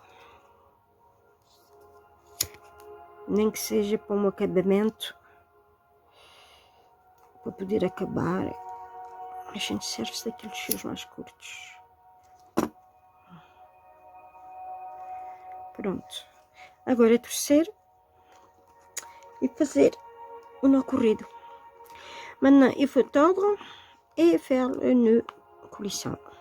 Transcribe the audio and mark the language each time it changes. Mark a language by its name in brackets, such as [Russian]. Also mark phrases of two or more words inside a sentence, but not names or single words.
[Portuguese] Nem que seja para um acabamento, para poder acabar. A gente serve-se daqueles fios mais curtos. Pronto. Agora é torcer e fazer o nó corrido. [French] Maintenant, il faut tordre et faire le nœud coulissant.